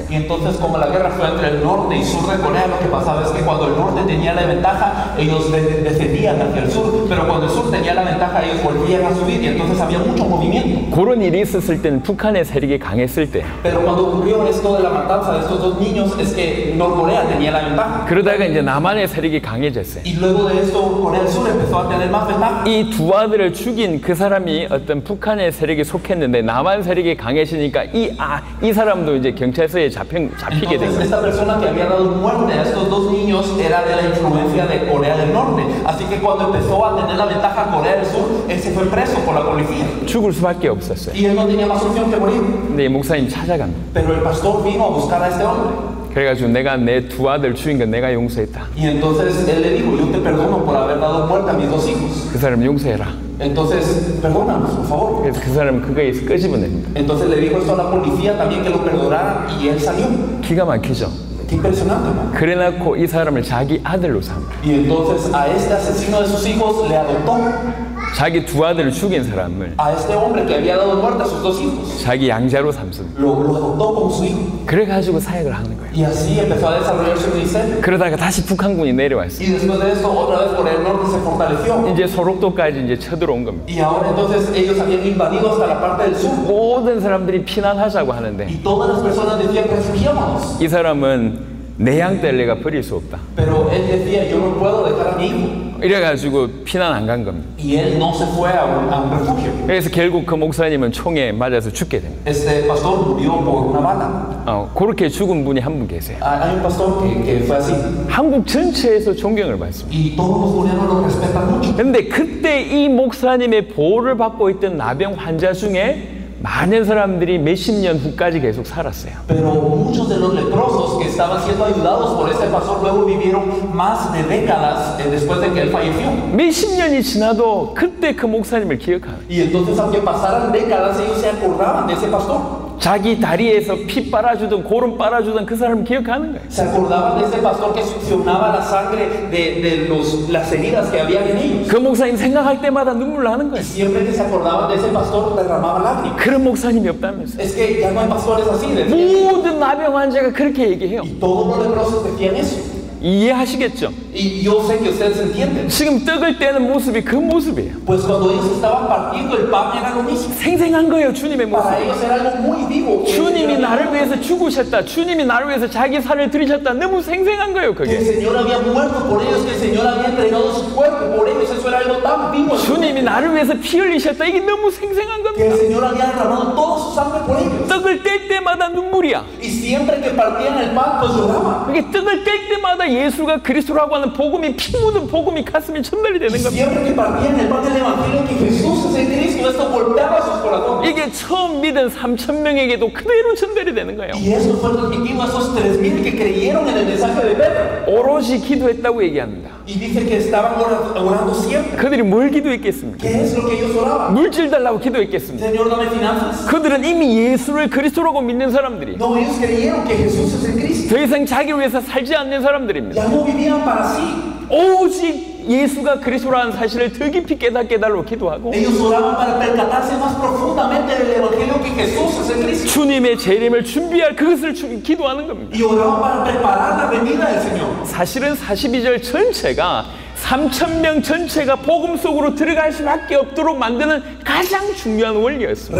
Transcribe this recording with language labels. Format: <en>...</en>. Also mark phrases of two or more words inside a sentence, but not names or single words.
<es>Y entonces como la guerra fue entre el norte y sur de Corea, lo que pasaba es que cuando el norte tenía la ventaja, ellos descendían hacia el sur, pero cuando el sur tenía la ventaja, ellos volvían a subir y entonces había mucho movimiento.</es> <ko>그런 일이 있었을 때는 북한의 세력이 강했을 때.</ko> <es>Pero cuando ocurrió esto de la matanza de estos dos niños, es que Norcorea tenía la ventaja.</es> <ko>그러다가 이제 남한의 세력이 강해졌어요.</ko> <es>Y luego de esto, Corea del Sur empezó a tener más ventaja.</es> <ko>이 두 아들을 죽인 그 사람이 어떤 북한의 세력에 속했는데 남한 세력이 강해지니까 이 사람도 이제 경찰서에 잡히게 된</ko> <es>Entonces,</es> <ko>거예요.</ko> <es>esta persona que había dado muerte a estos dos niños era de la influencia de Corea del Norte. Así que cuando empezó a tener la ventaja Corea del Sur, él se fue preso por la policía.</es> <ko>죽을 수밖에 없었어요.</ko> <es>Y él no tenía más opción que morir.</es> <ko>근데 이 목사님 찾아갑니다.</ko> <es>Pero el pastor vino a buscar a este hombre.</es> <ko>그래가지고 내가 내 두 아들 죽인 건 내가 용서했다.</ko> <es>Y entonces él le dijo, yo te perdono por haber dado muerte a mis dos hijos.</es> <ko>그 사람 용서해라.</ko> <es>Entonces, perdónanos, por favor.</es> <ko>그래서 그 사람은 그거에서 끄집어냅니다.</ko> <es>Entonces le dijo esto a la policía también que lo perdonara y él salió.</es> <ko>기가 막히죠.</ko> <es>Qué impresionante, ¿no?</es> <ko>그래놓고 이 사람을 자기 아들로 삼아.</ko> <es>Y entonces a este asesino de sus hijos le adoptó.</es> <ko>자기 두 아들을 죽인 사람을</ko> <es>A este hombre que había dado muerte a sus dos hijos.</es> <ko>자기 양자로 삼습니다.</ko> <es>Lo adoptó como su hijo.</es> <ko>그래가지고 사역을 하는 거예요.</ko> <es>Y así empezó a desarrollar su ministerio.</es> <ko>그러다가 다시 북한군이 내려왔어요.</ko> <es>Y después de esto, otra vez Corea del Norte se fortaleció.</es> <ko>이제 소록도까지 이제 쳐들어온 겁니다.</ko> <es>Y ahora entonces ellos habían invadido hasta la parte del sur.</es> <ko>모든 사람들이 피난하자고 하는데</ko> <es>Y todas las personas decían, refugiémonos.</es> <ko>이 사람은 내 양 뗄 내가 버릴 수 없다.</ko> <es>Pero él decía, yo no puedo dejar a mi hijo.</es> <ko>이래가지고 피난 안 간 겁니다.</ko> <es>Y él no se fue a un refugio.</es> <ko>그래서 결국 그 목사님은 총에 맞아서 죽게 됩니다.</ko> <es>Este pastor murió por una bala.</es> <ko>그렇게 죽은 분이 한 분 계세요.</ko> <es>Hay un pastor que fue así.</es> <ko>한국 전체에서 존경을 받습니다.</ko> <es>Y todos los coreanos lo respetan mucho.</es> <ko>근데 그때 이 목사님의 보호를 받고 있던 나병 환자 중에 많은 사람들이 몇십 년 후까지 계속 살았어요.</ko> <es>Pero muchos de los leprosos que estaban siendo ayudados por este pastor luego vivieron más de décadas después de que él falleció.</es> <ko>몇십 년이 지나도 그때 그 목사님을 기억하는.</ko> <es>Y entonces aunque pasaran décadas ellos se acordaban de ese pastor.</es> <ko>자기 다리에서 피 빨아주던 고름 빨아주던 그 사람 기억하는 거예요.</ko> <es>Se acordaban de ese pastor que succionaba la sangre de las heridas que había en ellos.</es> <ko>그 목사님 생각할 때마다 눈물 나는</ko> <es>Y</es> <ko>거예요.</ko> <es>siempre que se acordaban de ese pastor derramaban lágrimas.</es> <ko>그런 목사님이 없다면서요.</ko> <es>Es que ya no hay pastores así.</es> <ko>모든 나병 환자가 그렇게 얘기해요.</ko> <es>Y todos los leprosos decían eso.</es> <ko>이해하시겠죠?</ko> <es>Y yo sé que ustedes entienden.</es> <ko>지금 떡을 떼는 모습이 그 모습이에요.</ko> <es>Pues cuando ellos estaban partiendo el pan era lo mismo.</es> <ko>생생한 거예요, 주님의 모습.</ko> <es>Para ellos era algo muy vivo.</es> <ko>주님이 나를 위해서 죽으셨다. 주님이 나를 위해서 자기 살을 들이셨다. 너무 생생한 거예요,</ko> <es>Que el</es> <ko>그게.</ko> <es>Señor había muerto por ellos, que el Señor había entregado su cuerpo por ellos. Eso era algo tan vivo.</es> <ko>주님이 나를 위해서 피 흘리셨다. 이게 너무 생생한</ko> <es>Que el</es> <ko>겁니다.</ko> <es>Señor había derramado toda su sangre por ellos.</es> <ko>떡을 뗄 때마다 눈물이야.</ko> <es>Y siempre que partían el pan, pues lloraban.</es> <ko>이게 떡을 뗄 때마다 예수가 그리스도라고 하는 복음이 피 묻은 복음이 가슴에 전달이</ko> <es>Y</es> <ko>되는 겁니다.</ko> <es>siempre que partían el pan del Evangelio, que Jesús es el Cristo, esto golpeaba sus corazones.</es> <ko>이게 처음 믿은 3,000명에게도 그대로 전달이 되는 거예요.</ko> <es>Y eso fue transmitido a esos 3,000 que creyeron en el mensaje de Pedro.</es> <ko>오롯이 기도했다고 얘기합니다.</ko> <es>Y dice que estaban orando siempre.</es> <ko>그들이 뭘 기도했겠습니까?</ko> <es>¿Qué es lo que ellos oraban?</es> <ko>물질 달라고 기도했겠습니다.</ko> <es>Señor, dame finanzas.</es> <ko>그들은 이미 예수를 그리스도라고 믿는 사람들이</ko> <es>No, ellos creyeron que Jesús es el Cristo.</es> <ko>더 이상 자기를 위해서 살지 않는 사람들입니다.</ko> <es>Ya no vivían para sí.</es> <ko>오직 예수가 그리스도라는 사실을 더 깊이 깨닫게 달라고 기도하고</ko> <es>Ellos oraban para percatarse más profundamente del Evangelio que Jesús es el Cristo.</es> <ko>주님의 재림을 준비할 그것을 기도하는 겁니다.</ko> <es>Y oraban para preparar la venida del Señor.</es> <ko>사실은 42절 전체가 3,000명 전체가 복음 속으로 들어갈 수밖에 없도록 만드는 가장 중요한 원리였습니다.</ko>